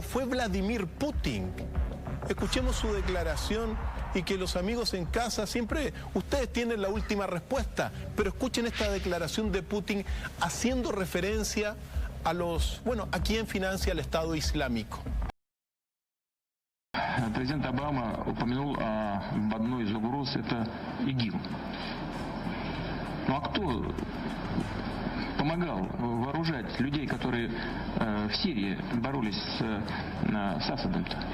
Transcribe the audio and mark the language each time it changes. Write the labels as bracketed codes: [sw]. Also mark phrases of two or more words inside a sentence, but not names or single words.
[es] Fue Vladimir Putin. Escuchemos su declaración y que los amigos en casa siempre, ustedes tienen la última respuesta, pero escuchen esta declaración de Putin haciendo referencia a a quién financia el Estado Islámico. [ru] Президент Обама упомянул об одной из угроз, это ИГИЛ. Ну а кто помогал вооружать людей, которые в Сирии боролись с Асадом-то?